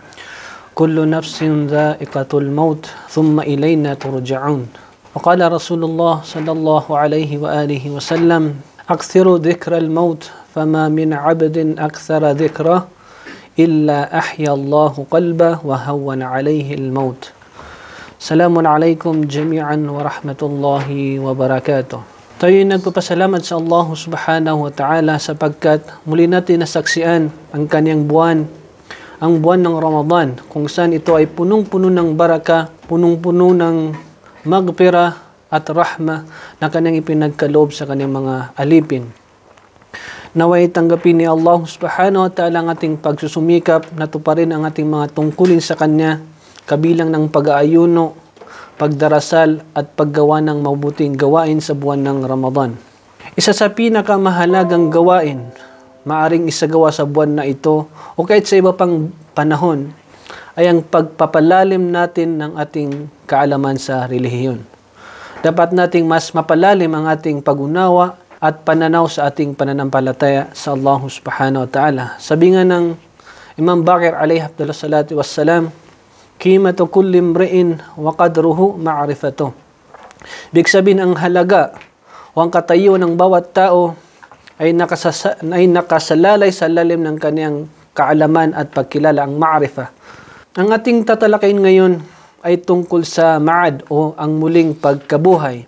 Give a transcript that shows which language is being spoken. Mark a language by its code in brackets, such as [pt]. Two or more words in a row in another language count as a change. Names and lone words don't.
[ar] كل نفس ذائقة الموت ثم إلينا ترجعون وقال رسول الله صلى الله عليه وآله وسلم أكثروا ذكر الموت فما من عبد أكثر ذكره إلا أحيا الله قلبه وهون عليه الموت سلام عليكم جميعا ورحمة الله وبركاته. [tl] Tayo'y nagpapasalamat sa Allah [ar] سبحانه وتعالى [tl] sapagkat muli natin nasaksian ang kanyang buwan, ang buwan ng Ramadan, kung saan ito ay punong-puno ng baraka, punong-puno ng magpira at rahma na kanyang ipinagkaloob sa kanyang mga alipin. Naway tanggapin ni Allah [ar] سبحانه وتعالى [tl] ang ating pagsusumikap na tuparin ang ating mga tungkulin sa kanya, kabilang ng pag-aayuno, pagdarasal at paggawa ng mabuting gawain sa buwan ng Ramadan. Isa sa pinakamahalagang gawain maaring isagawa sa buwan na ito o kahit sa iba pang panahon ay ang pagpapalalim natin ng ating kaalaman sa relihiyon. Dapat nating mas mapalalim ang ating pag-unawa at pananaw sa ating pananampalataya sa Allah [ar] سبحانه وتعالى. [tl] Sabi nga ng Imam Baqir [ar] عليه الصلاة والسلام, قيمة كل امرئ وقدره معرفته. [tl] Ibig sabihin ang halaga o ang katayo ng bawat tao ay nakasalalay sa lalim ng kaniyang kaalaman at pagkilala, ang ma'rifah. Ang ating tatalakayin ngayon ay tungkol sa ma'ad o ang muling pagkabuhay.